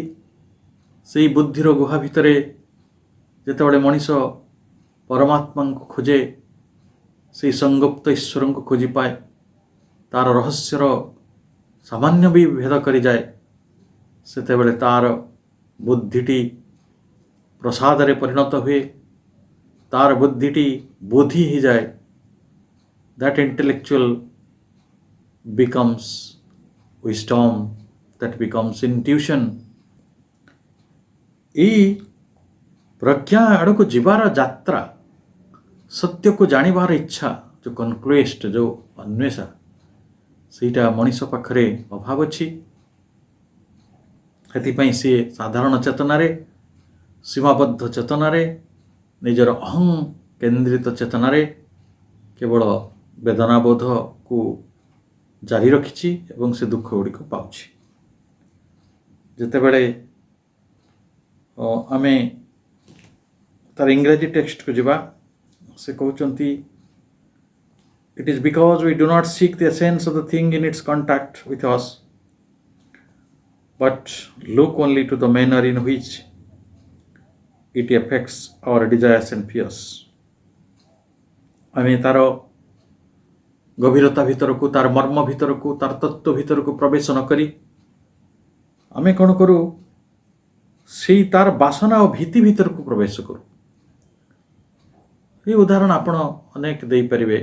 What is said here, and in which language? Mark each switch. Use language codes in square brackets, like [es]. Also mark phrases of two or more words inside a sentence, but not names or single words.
[or] ସେଇ ବୁଦ୍ଧିର ଗୁହା ଭିତରେ ଯେତେବେଳେ ମଣିଷ ପରମାତ୍ମାଙ୍କୁ ଖୋଜେ, ସେଇ ସଂଗୁପ୍ତ ଈଶ୍ୱରଙ୍କୁ ଖୋଜି ପାଏ, ତାର ରହସ୍ୟର ସାମାନ୍ୟ ବି ଭେଦ କରିଯାଏ, ସେତେବେଳେ ତାର ବୁଦ୍ଧିଟି ପ୍ରସାଦରେ ପରିଣତ ହୁଏ, ତାର ବୁଦ୍ଧିଟି ବୋଧି ହେଇଯାଏ। [en] that intellectual becomes wisdom, that becomes intuition. [or] ଏଇ ପ୍ରଜ୍ଞା ଆଡ଼କୁ ଯିବାର ଯାତ୍ରା ସତ୍ୟ କୁ ଜାଣିବାର ଇଚ୍ଛା ଯୋ କନକ୍ୱେଷ୍ଟ ଯୋ ଅନ୍ୱେଷା ସେଇଟା ମଣିଷ ପାଖରେ ଅଭାବ ଅଛି। ସେଥିପାଇଁ ସିଏ ସାଧାରଣ ଚେତନାରେ ସୀମାବଦ୍ଧ ଚେତନାରେ ନିଜର ଅହଂ କେନ୍ଦ୍ରିତ ଚେତନାରେ କେବଳ ବେଦନାବୋଧକୁ ଜାରି ରଖିଛି ଏବଂ ସେ ଦୁଃଖ ଗୁଡ଼ିକ ପାଉଛି। ଯେତେବେଳେ ଆମେ ତାର ଇଂରାଜୀ ଟେକ୍ସଟକୁ ଯିବା ସେ କହୁଛନ୍ତି [en] it is because we do not seek the essence of the thing in its contact with us, but look only to the manner in which it affects our desires and fears. [or] ଆମେ ତାର ଗଭୀରତା ଭିତରକୁ ତାର ମର୍ମ ଭିତରକୁ ତାର ତତ୍ତ୍ୱ ଭିତରକୁ ପ୍ରବେଶ ନ କରି ଆମେ କ'ଣ କରୁ ସେଇ ତାର ବାସନା ଓ ଭୀତି ଭିତରକୁ ପ୍ରବେଶ କରୁ। এই ଉଦାହରଣ ଆପଣ ଅନେକ ଦେଇପାରିବେ।